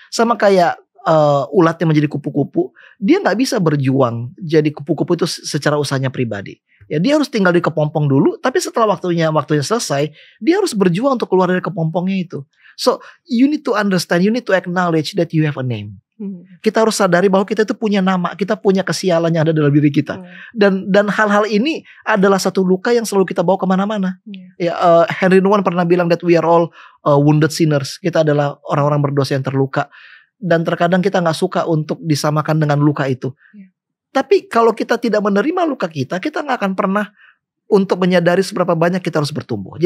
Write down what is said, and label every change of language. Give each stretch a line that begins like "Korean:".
Indonesian: Sama kayak ulat yang menjadi kupu-kupu, dia nggak bisa berjuang jadi kupu-kupu itu secara usahanya pribadi. Ya dia harus tinggal di kepompong dulu, tapi setelah waktunya selesai, dia harus berjuang untuk keluar dari kepompongnya itu.
English: So you need to understand, you need to acknowledge that you have a name.
Indonesian: Kita harus sadari bahwa kita itu punya nama, kita punya kesialan yang ada dalam diri kita. Dan hal-hal ini adalah satu luka yang selalu kita bawa kemana-mana. Henry Nouwen pernah bilang
English: that we are all wounded sinners.
Indonesian: Kita adalah orang-orang berdosa yang terluka. Dan terkadang kita gak suka untuk disamakan dengan luka itu. Tapi kalau kita tidak menerima luka kita gak akan pernah untuk menyadari seberapa banyak kita harus bertumbuh.